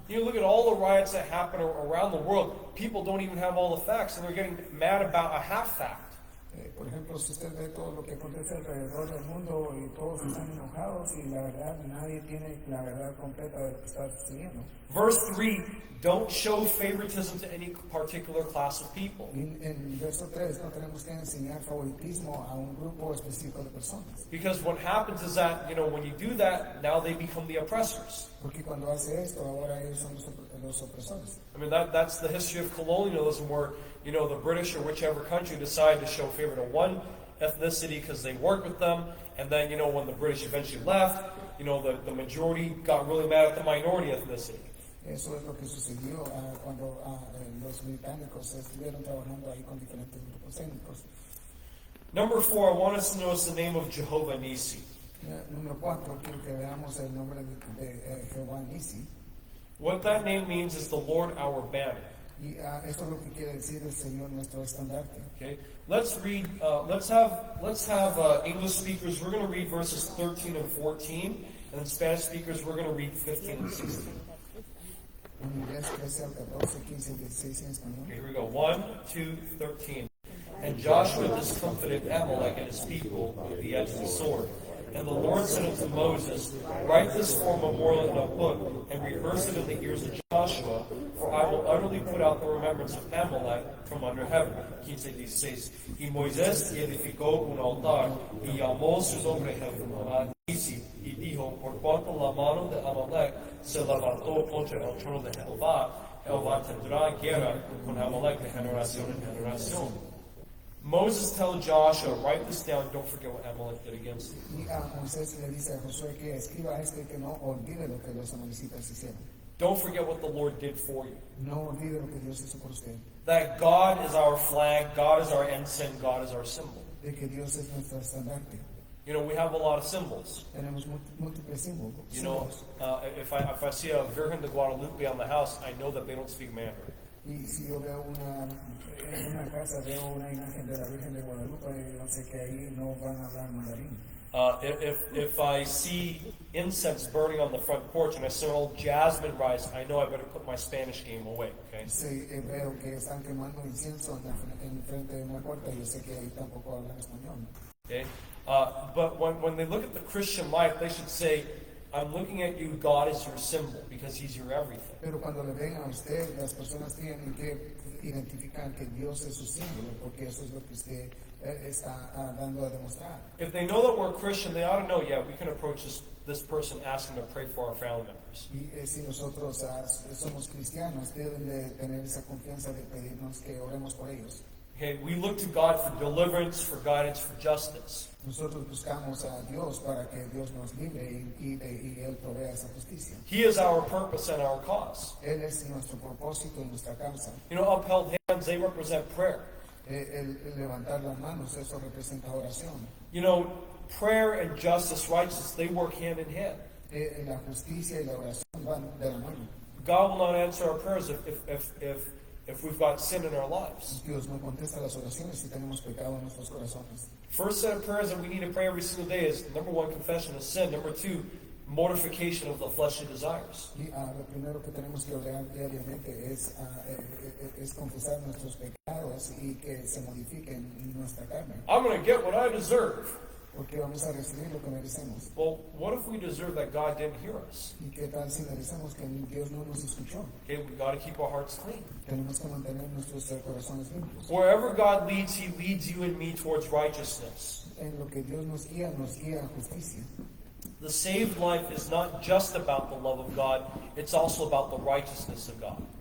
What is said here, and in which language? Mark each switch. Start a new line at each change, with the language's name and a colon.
English: You look at all the riots that happen around the world, people don't even have all the facts and they're getting mad about a half fact.
Spanish: Por ejemplo, si usted ve todo lo que acontece alrededor del mundo y todos están enojados y la verdad, nadie tiene la verdad completa de lo que está sucediendo.
English: Verse 3, don't show favoritism to any particular class of people.
Spanish: En verso 3 no tenemos que enseñar favoritismo a un grupo específico de personas.
English: Because what happens is that, when you do that, now they become the oppressors.
Spanish: Porque cuando hace esto, ahora ellos son los opresores.
English: I mean, that's the history of colonialism where, the British or whichever country decide to show favor to one ethnicity because they worked with them. And then, when the British eventually left, the majority got really mad at the minority ethnicity.
Spanish: Eso es lo que sucedió cuando los británicos estuvieron trabajando ahí con diferentes grupos étnicos.
English: Number 4, I want us to notice the name of Jehovah Nisi.
Spanish: Número 4, quiero que veamos el nombre de Jehová Nisi.
English: What that name means is the Lord our banner.
Spanish: Y eso es lo que quiere decir el Señor nuestro estandarte.
English: Okay, let's read. Let's have English speakers. We're going to read verses 13 and 14, and then Spanish speakers. We're going to read 15 and 16.
Spanish: En inglés 13 al 14, 15, 16 en español.
English: Okay, here we go. 1, 2, 13. And Joshua discomfited Amalek and his people with the edge of the sword. And the Lord said unto Moses, write this for a memorial in a book, and rehearse it in the ears of Joshua, for I will utterly put out the remembrance of Amalek from under heaven. 15:16.
Spanish: Y Moisés edificó un altar, y llamó su nombre Jehová Nisi, y dijo, por cuanto la mano de Amalek se levantó contra el trono de Jehová, Jehová tendrá guerra con Amalek de generación en generación.
English: Moses tells Joshua, write this down, don't forget what Amalek did against you.
Spanish: Y a Moisés le dice a Josué que escriba esto y que no olvide lo que los amalecitas hicieron.
English: Don't forget what the Lord did for you.
Spanish: No olvide lo que Dios hizo por usted.
English: That God is our flag, God is our ensign, God is our symbol.
Spanish: De que Dios es nuestro estandarte.
English: We have a lot of symbols.
Spanish: Tenemos múltiples símbolos.
English: If I see a Virgen de Guadalupe on the house, I know that they don't speak Mandarin.
Spanish: Y si yo veo en una casa, veo una imagen de la Virgen de Guadalupe, yo sé que ahí no van a hablar mandarín.
English: If I see incense burning on the front porch and I smell jasmine rice, I know I better put my Spanish game away. Okay.
Spanish: Si veo que están quemando incienso en frente de una puerta, yo sé que ahí tampoco hablan español.
English: Okay. But when they look at the Christian life, they should say, I'm looking at you, God is your symbol, because He's your everything.
Spanish: Pero cuando le ven a usted, las personas tienen que identificar que Dios es su símbolo, porque eso es lo que usted está dando a demostrar.
English: If they know that we're Christian, they ought to know, we can approach this person asking to pray for our family members.
Spanish: Y si nosotros somos cristianos, deben de tener esa confianza de pedirnos que oremos por ellos.
English: Okay, we look to God for deliverance, for guidance, for justice.
Spanish: Nosotros buscamos a Dios para que Dios nos libre y Él provea esa justicia.
English: He is our purpose and our cause.
Spanish: Él es nuestro propósito y nuestra causa.
English: Upheld hands, they represent prayer.
Spanish: El levantar las manos, eso representa oración.
English: Prayer and justice, righteousness, they work hand in hand.
Spanish: La justicia y la oración van de la mano.
English: God will not answer our prayers if we've got sin in our lives.
Spanish: Dios no contesta las oraciones si tenemos pecado en nuestros corazones.
English: First set of prayers that we need to pray every single day is, number 1, confession of sin. Number 2, mortification of the fleshly desires.
Spanish: Y lo primero que tenemos que orar diariamente es confesar nuestros pecados y que se modifiquen nuestra carne.
English: I'm going to get what I deserve.
Spanish: Porque vamos a recibir lo que merecemos.
English: Well, what if we deserve that God didn't hear us?
Spanish: ¿Y qué tal si merecemos que Dios no nos escuchó?
English: Okay, we got to keep our hearts clean.
Spanish: Tenemos que mantener nuestros corazones limpios.
English: Wherever God leads, He leads you and me towards righteousness.
Spanish: En lo que Dios nos guía a justicia.
English: The saved life is not just about the love of God, it's also about the righteousness of God.